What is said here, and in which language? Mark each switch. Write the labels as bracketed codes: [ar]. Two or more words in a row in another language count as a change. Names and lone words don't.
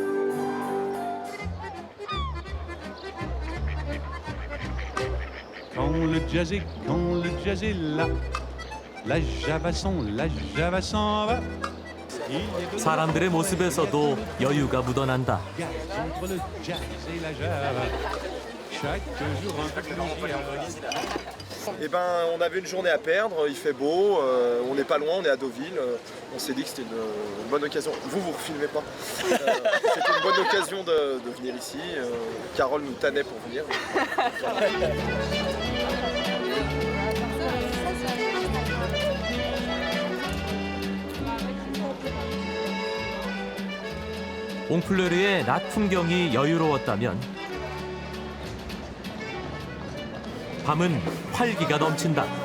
[fr] Quand le jazz est là, la java s'en va. [ko] 사람들의 모습에서도 여유가 묻어난다. [fr] Entre le jazz et la java, chaque jour un peu plus. Eh ben, on avait une journée à perdre, il fait beau, on n'est pas loin, on est à Deauville. On s'est dit que c'était une bonne occasion. Vous refilmez pas. C'était une bonne occasion de venir ici. Carole nous tannait pour venir. [ko] 옹플레르의 낮 풍경이 여유로웠다면 밤은 활기가 넘친다.